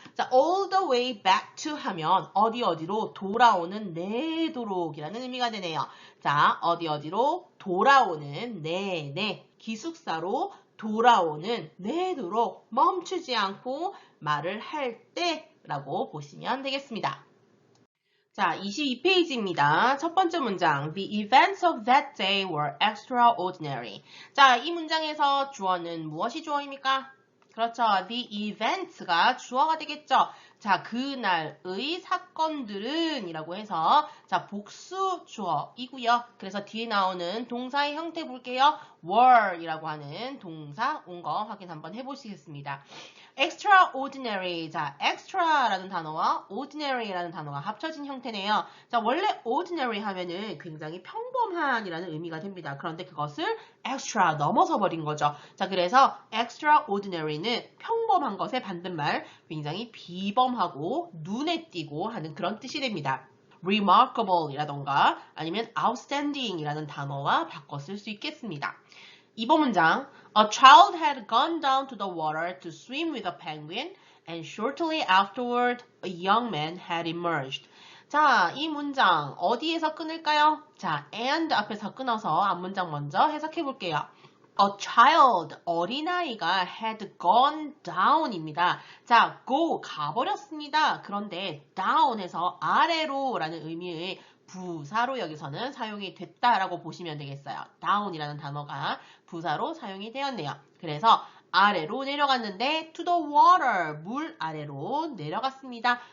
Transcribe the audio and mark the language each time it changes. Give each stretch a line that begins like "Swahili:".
Korean: 자,
English: all the way back to
Korean: 하면 어디로 돌아오는 내도록이라는 의미가 되네요. 자, 어디로 돌아오는 기숙사로 돌아오는 내도록 멈추지 않고 말을 할 때라고 보시면 되겠습니다. 자, 22페이지입니다. 첫 번째 문장.
English: The events of that day were extraordinary.
Korean: 자, 이 문장에서 주어는 무엇이 주어입니까? 그렇죠.
English: The events
Korean: 가 주어가 되겠죠. 자, 그날의 사건들은 이라고 해서 자, 복수 주어이고요. 그래서 뒤에 나오는 동사의 형태 볼게요. were 이라고 하는 동사 온 거 확인 한번 해보시겠습니다.
English: extraordinary.
Korean: 자, extra라는 단어와 ordinary라는 단어가 합쳐진 형태네요. 자, 원래 ordinary 하면은 굉장히 평범한이라는 의미가 됩니다. 그런데 그것을 extra 넘어서 버린 거죠. 자, 그래서 extraordinary는 평범한 것의 반대말, 굉장히 비범하고 눈에 띄고 하는 그런 뜻이 됩니다. remarkable이라던가 아니면 outstanding이라는 단어와 바꿔 쓸 수 있겠습니다. 이번 문장
English: A child had gone down to the water to swim with a penguin and shortly afterward a young man had emerged.
Korean: 자, 이 문장 어디에서 끊을까요? 자, and 앞에서 끊어서 앞문장 먼저 해석해 볼게요.
English: A child,
Korean: 어린아이가
English: had gone down
Korean: 입니다. 자, go, 가버렸습니다. 그런데 down에서 아래로 라는 의미의 부사로 여기서는 사용이 됐다라고 보시면 되겠어요. down이라는 단어가 부사로 사용이 되었네요. 그래서 아래로 내려갔는데
English: to the water,
Korean: 물 아래로 내려갔습니다.